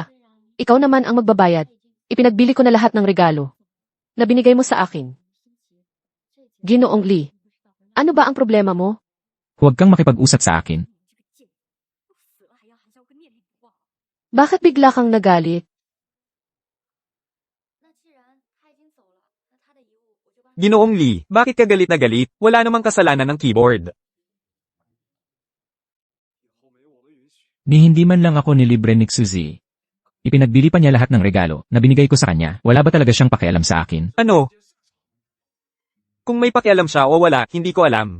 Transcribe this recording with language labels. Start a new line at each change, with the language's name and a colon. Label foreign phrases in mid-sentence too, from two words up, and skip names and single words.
Filipino: Ikaw naman ang magbabayad. Ipinagbili ko na lahat ng regalo na binigay mo sa akin. Ginoong Lee, ano ba ang problema mo? Huwag kang makipag-usap sa akin. Bakit bigla kang nagalit?
Chinese: 那既然他已经走了，那他的遗物我就帮你。
Filipino: Ginoong Lee, bakit ka galit na galit? Wala namang kasalanan ng keyboard. Ni hindi man lang ako nilibre ni Suzy. Ipinagbili pa niya lahat ng regalo na binigay ko sa kanya. Wala ba talaga siyang pakialam sa akin? Ano? Kung may pakialam siya o wala, hindi ko alam.